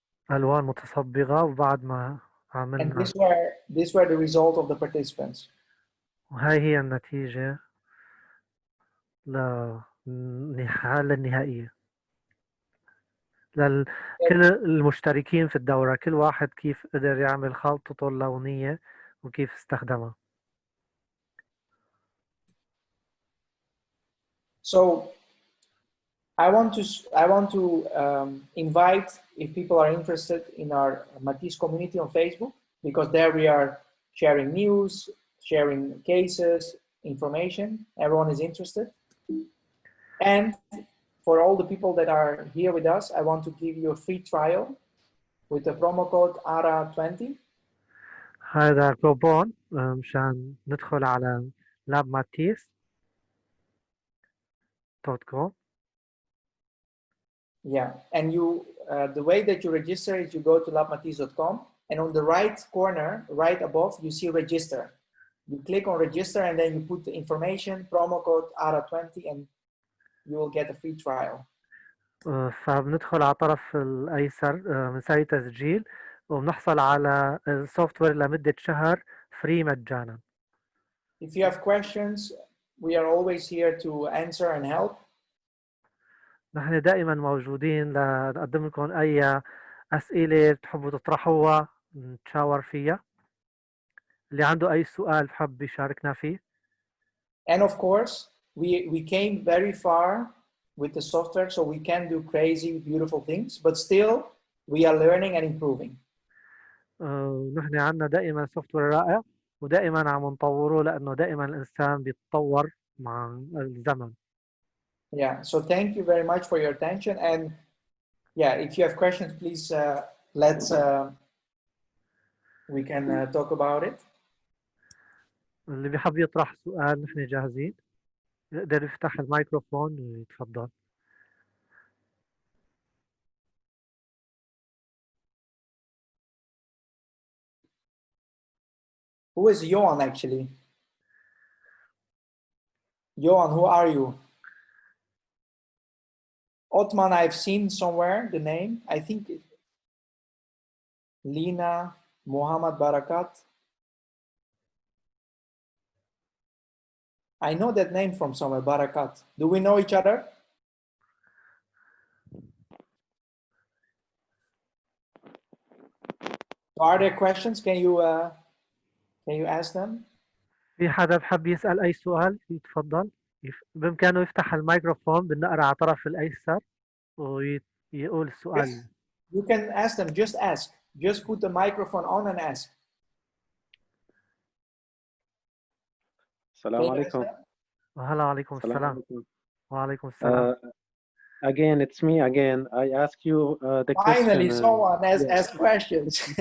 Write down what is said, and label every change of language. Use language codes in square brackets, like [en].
[ar] ألوان متصبغة وبعد ما عملنا. [en] And these were the result of the participants. [ar] وهي هي النتيجة للحالة النهائية. كل المشتركين في الدورة كل واحد كيف قدر يعمل خلطته اللونية وكيف استخدمها. [en] So I want to invite, if people are interested, in our Matisse community on Facebook, because there we are sharing news, sharing cases, information. Everyone is interested. And for all the people that are here with us, I want to give you a free trial with the promo code ARA20. [ar] هذا كوبون مشان ندخل على labmatisse.com. [en] Yeah, and you the way that you register is you go to labmatisse.com, and on the right corner, right above, you see register. You click on register and then you put the information, promo code ARA20, and you will get a free trial. [ar] فبندخل على الطرف الأيسر بنسوي تسجيل وبنحصل على السوفت وير لمدة شهر فري مجانا. [en] If you have questions, we are always here to answer and help. [ar] نحن دائما موجودين لنقدم لكم أي أسئلة بتحبوا تطرحوها نتشاور فيها. اللي عنده أي سؤال بحب يشاركنا فيه. [en] And of course, we came very far with the software, so we can do crazy, beautiful things, but still we are learning and improving. [ar] نحن عندنا دائما سوفت وير رائع ودائما عم نطوره لأنه دائما الإنسان بيتطور مع الزمن. [en] Yeah, so thank you very much for your attention, and yeah, if you have questions, please let's we can talk about it. [ar] اللي بيحب يطرح سؤال نحن جاهزين، يقدر يفتح الميكروفون ويتفضل. [en] Who is Johan actually? Johan, who are you? Otman, I've seen somewhere the name. I think Lina, Muhammad Barakat. I know that name from somewhere, Barakat. Do we know each other? Are there questions? Can you ask them? [ar] في حدا بحب يسأل أي سؤال يتفضل. بإمكانه يفتح الميكروفون بالنقر على طرف الأيسر ويقول السؤال. [en] Yes. You can ask them. Just ask. Just put the microphone on and ask. [ar] السلام عليكم. وهلا عليكم السلام. وعليكم السلام. [en] Again, it's me again. I ask you the Finally, question. someone has asked questions.